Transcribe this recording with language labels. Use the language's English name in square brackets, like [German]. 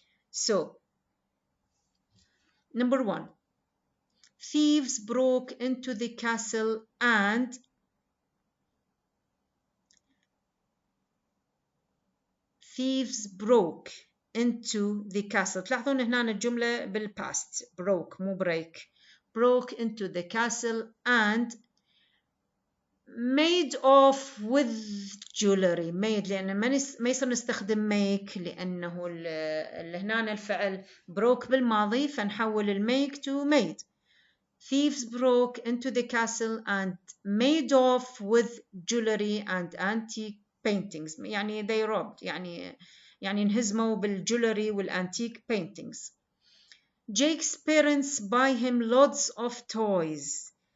[English] So, number 1. Thieves broke into the castle and thieves broke into the castle. [Arabic] تلاحظون هنا الجملة [English] بالpast broke مو break. broke into the castle and made off with jewelry. [Arabic] made لأن ما يصير نستخدم make لأنه هنا الفعل broke بالماضي فنحول المake [English] to made. Thieves broke into the castle and made off with jewelry and antique paintings. [Arabic] يعني [English] they robbed [Arabic] يعني انهزموا بالجولري والantique paintings. [English] Jake's parents buy him lots of toys.